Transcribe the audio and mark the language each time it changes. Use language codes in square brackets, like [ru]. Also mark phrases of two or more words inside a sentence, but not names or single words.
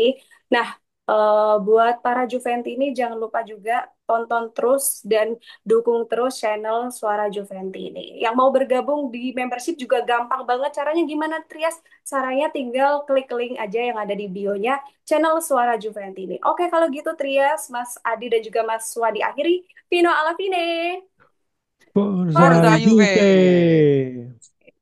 [id] Nah, buat para Juventi ini jangan lupa juga tonton terus dan dukung terus channel Suara Juventi ini. Yang mau bergabung di membership juga gampang banget. Caranya gimana, Trias? Caranya tinggal klik link aja yang ada di bio-nya channel Suara Juventi ini. Oke, kalau gitu Trias, Mas Adi dan juga Mas Wadi akhiri. [it] Fino alla fine. Forza Forza Forza! Juve. Juve.